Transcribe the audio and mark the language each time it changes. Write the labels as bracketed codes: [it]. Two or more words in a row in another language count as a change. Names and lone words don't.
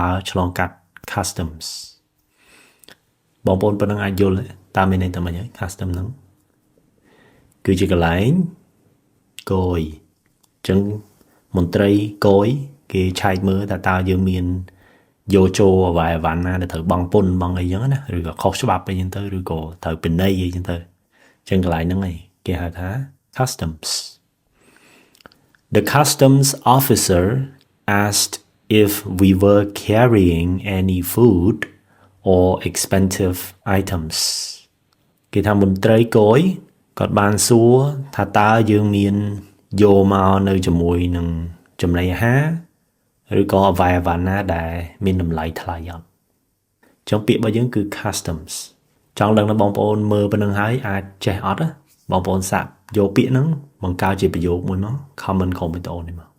[km] រឆ្លងកាត់ customs បងប្អូនប៉ុណ្ណឹងអាចយល់តាមមានន័យតែម៉េចហើយ custom ហ្នឹងគឺជាកន្លែងគយអញ្ចឹងមន្ត្រីគយគេឆែកមើលថាតើ យើងមានយោចូលអ្វីវ៉ាន់ណាដែលត្រូវបង់ពន្ធបង់អីចឹងណាឬក៏ខុសច្បាប់អីចឹងទៅឬក៏ ត្រូវពិន័យអីចឹងទៅចឹងកន្លែងហ្នឹងឯងគេហៅថា customs [en] The customs officer asked if we were carrying any food or expensive items [km] គេថាមន្ត្រីគយគាត់បានសួរថាតើយើងមានយកមកនៅជាមួយនឹងចំណីអាហារឬក៏អ្វីវ៉ាន់ណាដែលមានតម្លៃថ្លៃអត់ចុងពាក្យរបស់យើងគឺ customs ចង់ដឹងដល់បងប្អូនមើលប៉ុណ្្នឹងហើយអាចចេះអត់បងប្អូនសាកយកពាក្យហ្នឹងបង្កើតជាប្រយោគមួយមក comment ក្រុមវីដេអូនេះមក